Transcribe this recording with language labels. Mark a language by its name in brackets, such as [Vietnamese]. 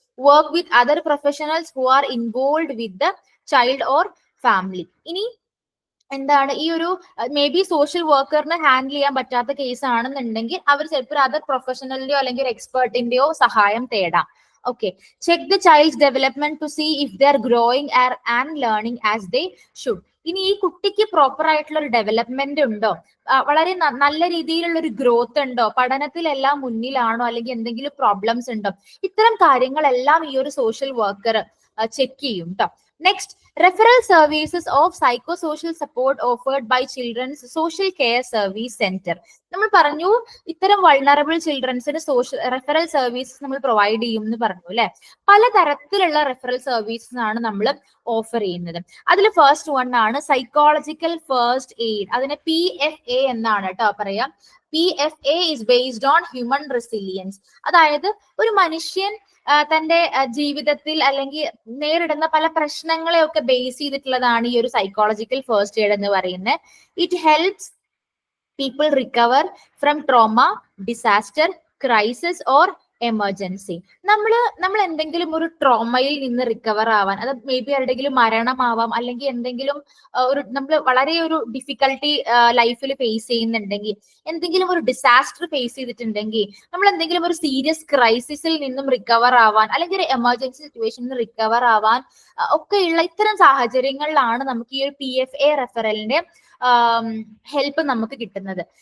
[English] Work with other professionals who are involve with the child or family. [Malayalam] ഇനി എന്താണ് ഈ ഒരു മേ ബി സോഷ്യൽ വർക്കറിന് ഹാൻഡിൽ ചെയ്യാൻ പറ്റാത്ത കേസ് ആണെന്നുണ്ടെങ്കിൽ അവർ ചിലപ്പോൾ അതർ പ്രൊഫഷണലിന്റെയോ അല്ലെങ്കിൽ ഒരു എക്സ്പേർട്ടിന്റെയോ സഹായം തേടാം. [English] Okay, check the child's development to see if they are growing and learning as they should. [Malayalam] ഇനി ഈ കുട്ടിക്ക് പ്രോപ്പർ ആയിട്ടുള്ള ഒരു ഡെവലപ്മെന്റ് ഉണ്ടോ, വളരെ നല്ല രീതിയിലുള്ള ഒരു ഗ്രോത്ത് ഉണ്ടോ, പഠനത്തിലെല്ലാം മുന്നിലാണോ, അല്ലെങ്കിൽ എന്തെങ്കിലും പ്രോബ്ലംസ് ഉണ്ടോ, ഇത്തരം കാര്യങ്ങളെല്ലാം ഈ ഒരു സോഷ്യൽ വർക്കർ ചെക്ക് ചെയ്യും കേട്ടോ. [English] Next, referral services of psychosocial support offered by children's social care service center. [Malayalam] നമ്മൾ പറഞ്ഞു ഇത്തരം വൾണറബിൾ ചിൽഡ്രൻസിന് റെഫറൽ സർവീസസ് നമ്മൾ പ്രൊവൈഡ് ചെയ്യും എന്ന് പറഞ്ഞു അല്ലെ. പലതരത്തിലുള്ള റെഫറൽ സർവീസസ് ആണ് നമ്മൾ ഓഫർ ചെയ്യുന്നത്. അതിൽ ഫസ്റ്റ് വൺ ആണ് സൈക്കോളജിക്കൽ ഫസ്റ്റ് എയ്ഡ്. അതിനെ PFA എന്നാണ് കേട്ടോ പറയാം. [English] PFA is based on human resilience. [Malayalam] അതായത് ഒരു മനുഷ്യൻ തന്റെ ജീവിതത്തിൽ അല്ലെങ്കിൽ നേരിടുന്ന പല പ്രശ്നങ്ങളെയൊക്കെ ബേസ് ചെയ്തിട്ടുള്ളതാണ് ഈ ഒരു സൈക്കോളജിക്കൽ ഫസ്റ്റ് എയ്ഡ് എന്ന് പറയുന്നത്. [English] It helps people recover from trauma, disaster, crisis or emergency. [Malayalam] നമ്മൾ എന്തെങ്കിലും ഒരു ട്രോമയിൽ നിന്ന് റിക്കവർ ആവാൻ, അത് മേ ബി ആരുടെങ്കിലും മരണമാവാം, അല്ലെങ്കിൽ എന്തെങ്കിലും ഒരു നമ്മൾ വളരെ ഒരു ഡിഫിക്കൽട്ടി ലൈഫിൽ ഫേസ് ചെയ്യുന്നുണ്ടെങ്കിൽ, എന്തെങ്കിലും ഒരു ഡിസാസ്റ്റർ ഫേസ് ചെയ്തിട്ടുണ്ടെങ്കിൽ, നമ്മൾ എന്തെങ്കിലും ഒരു സീരിയസ് ക്രൈസിസിൽ നിന്നും റിക്കവർ ആവാൻ, അല്ലെങ്കിൽ ഒരു എമർജൻസി സിറ്റുവേഷനിൽ നിന്ന് റിക്കവർ ആവാൻ ഒക്കെയുള്ള ഇത്തരം സാഹചര്യങ്ങളിലാണ് നമുക്ക് ഈ ഒരു PFA റെഫറലിന്റെ ഹെൽപ്പ് നമുക്ക് കിട്ടുന്നത്.